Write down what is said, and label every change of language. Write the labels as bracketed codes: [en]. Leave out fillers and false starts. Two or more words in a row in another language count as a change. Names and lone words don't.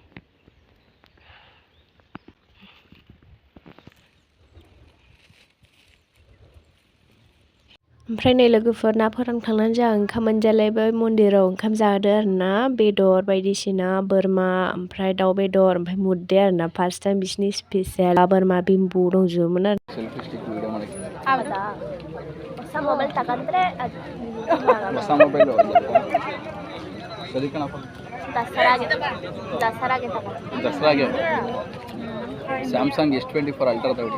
[brx] ओमफ्राय नै लोगोफोर ना फोरानखांनानै जोंहा ओंखाम मोनजालायबाय मन्दिराव ओंखाम जादो आरोना बेदर बायदिसिना बोरमा ओमफ्राय दाउ बेदर ओमफ्राय मुदे आरोना [en] first time [brx] बिसिनि स्पेसियेल बोरमा बिम्बु दंजोबोमोन आरो [kn] ಹೊಸ ಮೊಬೈಲ್ ತಗೊಂಡ್ರೆ ಹೊಸ ಮೊಬೈಲ್ ದಸರಾಗೆ ತಗೊಂಡು ದಸರಾಗೆ ಸ್ಯಾಮ್ಸಂಗ್ S24 ಅಲ್ಟ್ರಾ ತಗೊಳ್ಳಿ